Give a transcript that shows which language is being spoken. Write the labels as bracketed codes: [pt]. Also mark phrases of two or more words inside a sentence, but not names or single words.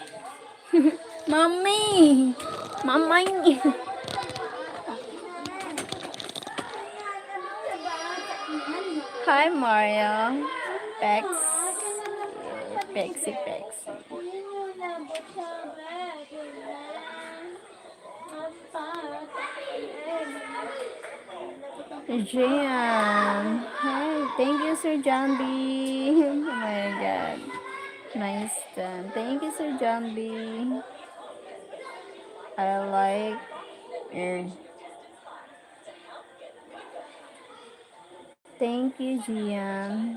[en] Mami! Mamay! Hi, Mario. Pex. Pexy, Pexy. Jan. Hi. Thank you, Sir John B. Oh my God. Nice done. Thank you, Sir John B. I like it. Thank you, Gian.